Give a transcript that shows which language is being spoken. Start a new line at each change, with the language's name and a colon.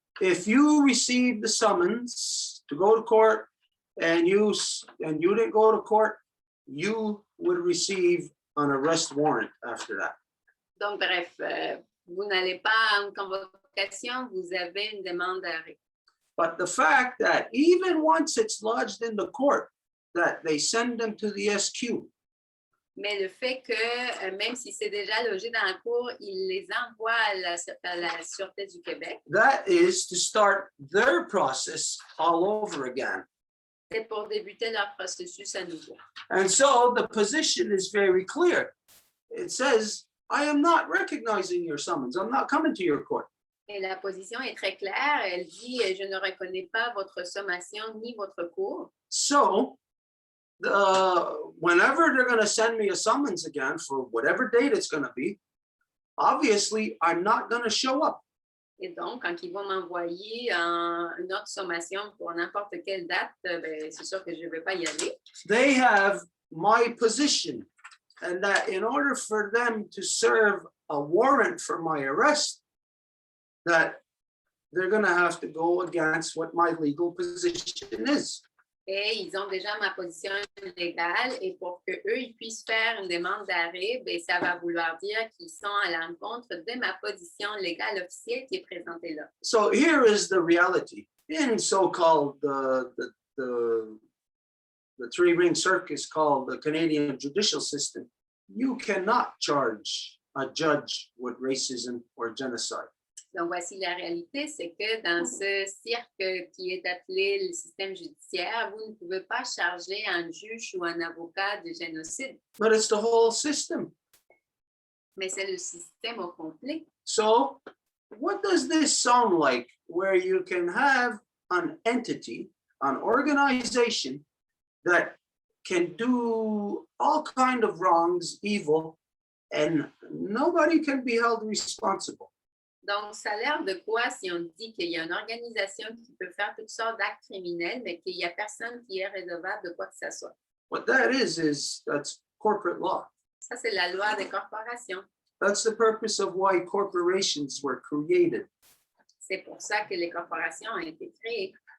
English: If you received the summons to go to court and you didn't go to court, you would receive an arrest warrant after that.
French: Donc, bref, vous n'allez pas à une convocation, vous avez une demande d'arrêt.
English: But the fact that even once it's lodged in the court, that they send them to the SQ.
French: Mais le fait que, même si c'est déjà logé dans la cour, il les envoie à la Sûreté du Québec.
English: That is to start their process all over again.
French: C'est pour débuter leur processus à nouveau.
English: And so the position is very clear. It says, I am not recognizing your summons. I'm not coming to your court.
French: Et la position est très claire. Elle dit, je ne reconnais pas votre sommation ni votre cour.
English: So whenever they're going to send me a summons again for whatever date it's going to be, obviously I'm not going to show up.
French: Et donc, quand ils vont m'envoyer une autre sommation pour n'importe quelle date, ben, c'est sûr que je ne vais pas y aller.
English: They have my position, and that in order for them to serve a warrant for my arrest, that they're going to have to go against what my legal position is.
French: Et ils ont déjà ma position légale, et pour qu'eux ils puissent faire une demande d'arrêt, ben, ça va vouloir dire qu'ils sont à l'encontre de ma position légale officielle qui est présentée là.
English: So here is the reality. In so-called the three-ring circus called the Canadian judicial system, you cannot charge a judge with racism or genocide.
French: Donc, voici la réalité, c'est que dans ce cirque qui est appelé le système judiciaire, vous ne pouvez pas charger un juge ou un avocat de génocide.
English: But it's the whole system.
French: Mais c'est le système au complet.
English: So what does this sound like where you can have an entity, an organization that can do all kind of wrongs, evil, and nobody can be held responsible?
French: Donc, ça a l'air de quoi si on dit qu'il y a une organisation qui peut faire toutes sortes d'actes criminels, mais qu'il n'y a personne qui est redevable de quoi que ce soit?
English: What that is that's corporate law.
French: Ça, c'est la loi des corporations.
English: That's the purpose of why corporations were created.
French: C'est pour ça que les corporations ont été créées.